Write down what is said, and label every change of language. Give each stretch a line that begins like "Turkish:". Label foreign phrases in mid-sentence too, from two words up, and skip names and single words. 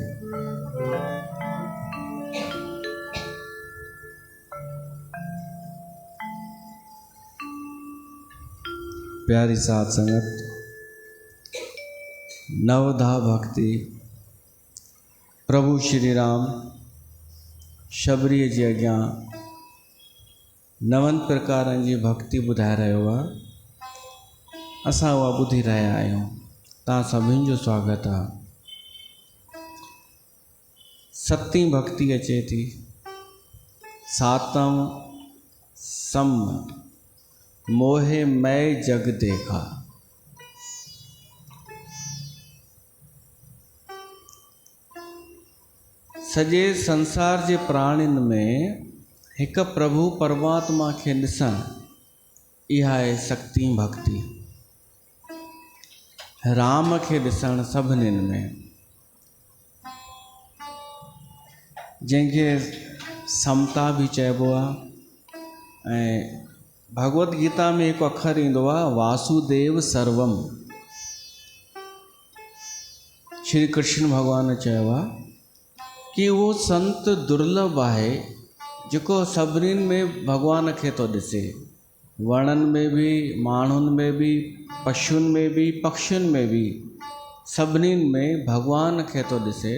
Sindhi: प्यारी साथ संगत, नवधा भक्ति प्रभु श्री राम शबरीअ जी अॻियां नवनि प्रकारनि जी भक्ति ॿुधाए रहियो आहे। असां उहा ॿुधी रहिया आहियूं। तव्हां सभिनि जो स्वागत आहे। सतीं भक्ति अचे थी।
Awadhi: सातम सम मोहे मैं जग देखा।
Sindhi: सॼे संसार जे प्राणियुनि में हिक प्रभु परमात्मा खे ॾिसण, इहा आहे सतीं भक्ति। राम खे ॾिसण सभिनीनि में, जंहिंखे समता बि चइबो आहे। ऐं भगवत गीता में हिकु अखर ईंदो आहे
Sanskrit: वासुदेव सर्वम।
Sindhi: श्री कृष्ण भगवान चयो आहे कि उहो संत दुर्लभ आहे जेको सभिनीनि में भगवान खे थो ॾिसे। वणनि में बि, माण्हुनि में बि, पशुनि में बि, पक्षियुनि में बि, सभिनीनि में भगवान खे थो ॾिसे।